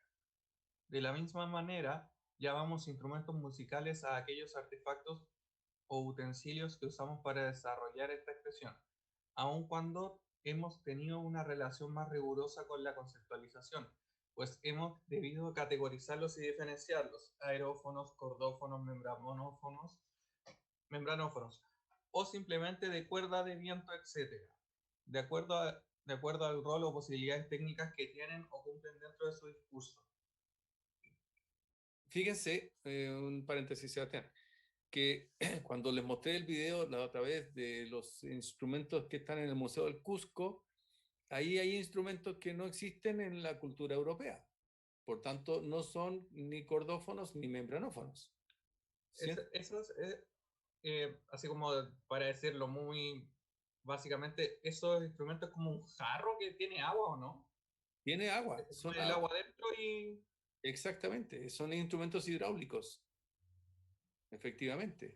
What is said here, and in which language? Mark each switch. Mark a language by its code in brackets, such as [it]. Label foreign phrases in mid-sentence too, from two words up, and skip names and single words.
[es] De la misma manera, llamamos instrumentos musicales a aquellos artefactos o utensilios que usamos para desarrollar esta expresión, aun cuando hemos tenido una relación más rigurosa con la conceptualización, pues hemos debido categorizarlos y diferenciarlos: aerófonos, cordófonos, membranófonos, o simplemente de cuerda, de viento, etc., de acuerdo al rol o posibilidades técnicas que tienen o cumplen dentro de su discurso. Fíjense, un paréntesis, Sebastián, que cuando les mostré el video la otra vez de los instrumentos que están en el Museo del Cusco, ahí hay instrumentos que no existen en la cultura europea. Por tanto, no son ni cordófonos ni membranófonos. ¿Sí? Esos, así como para decirlo muy básicamente, esos instrumentos como un jarro que tiene agua, ¿o no? Tiene agua. Son el agua dentro y... Exactamente, son instrumentos hidráulicos, efectivamente.